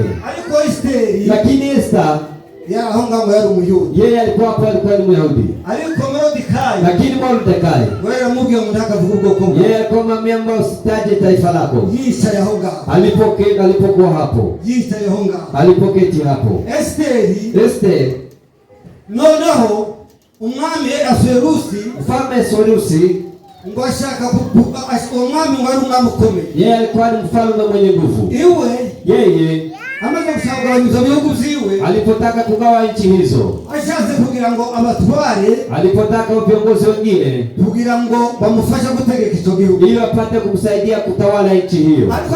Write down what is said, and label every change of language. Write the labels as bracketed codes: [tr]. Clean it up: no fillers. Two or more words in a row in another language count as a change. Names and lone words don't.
[sw] Lakini Esta yeye alikuwa ni Myahudi. Lakini Mordekai yeye alikuwa ameambiwa usitaje taifa lako. Alipokuwa hapo, alipoketi hapo Esteri, [rn] noneho umwami [sw] mfalme Ahasuerusi yeye alikuwa ni mfalme mwenye nguvu. Yeye alipotaka kugawa nchi hizo, alipotaka viongozi wengine ili wapate kumsaidia kutawala nchi hiyo.